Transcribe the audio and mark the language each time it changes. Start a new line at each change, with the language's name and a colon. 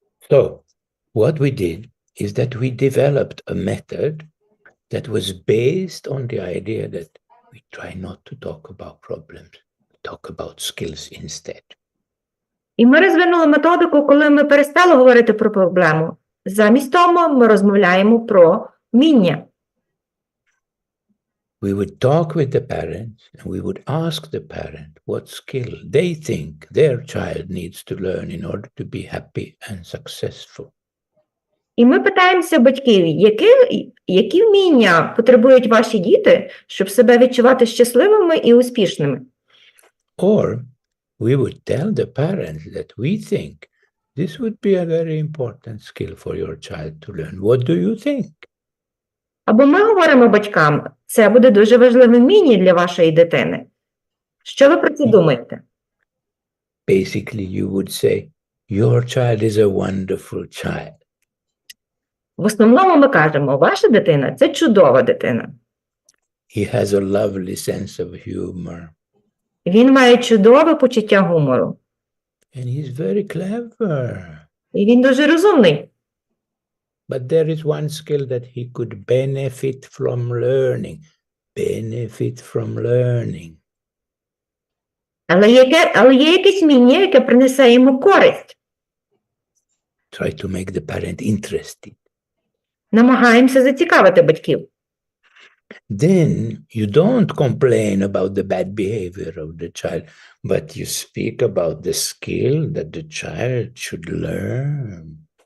English: So what we did is that we developed a method that was based on the idea that we try not to talk about problems, talk about skills instead.
Ukrainian: І ми розвинули методику, коли ми перестали говорити про проблему. Замість того ми розмовляємо про вміння.
English: We would talk with the parents and we would ask the parent what skill they think their child needs to learn in order to be happy and successful.
Ukrainian: І ми питаємося батьків, які вміння потребують ваші діти, щоб себе відчувати щасливими і успішними.
English: Or we would tell the parents that we think this would be a very important skill for your child to learn. What do you think?
Ukrainian: Або ми говоримо батькам, це буде дуже важливе вміння для вашої дитини. Що ви про це думаєте?
English: Basically, you would say, your child is a wonderful child.
Ukrainian: В основному ми кажемо, ваша дитина – це чудова дитина.
English: He has a lovely sense of humor.
Ukrainian: Він має чудове почуття гумору.
English: And he's very clever.
Ukrainian: І він дуже розумний.
English: But there is one skill that he could benefit from learning. Benefit from learning.
Ukrainian: Але є якесь вміння, яке принесе йому користь.
English: Try to make the parent interested.
Ukrainian: Намагаємося зацікавити батьків.
English: then you don't complain about the bad behavior of the child, but you speak about the skill that the child should learn.